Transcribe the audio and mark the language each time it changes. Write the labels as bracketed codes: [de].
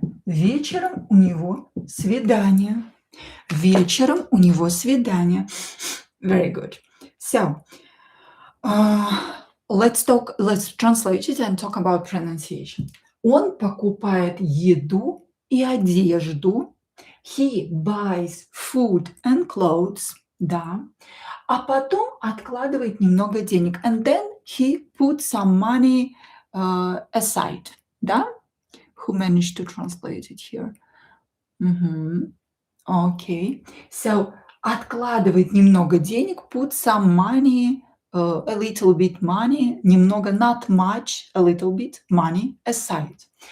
[ru] Вечером у него свидание. Вечером у него свидание. [en] Very good. So, let's translate it and talk about pronunciation. [ru] Он покупает еду и одежду. [en] He buys food and clothes. [ru] Да. А потом откладывает немного денег. [en] And then he puts some money aside. [ru] Да? [en] Who managed to translate it here? Okay. So, [ru] откладывает немного денег, [en] put some money, a little bit money, [ru] немного, [en] not much, a little bit money aside.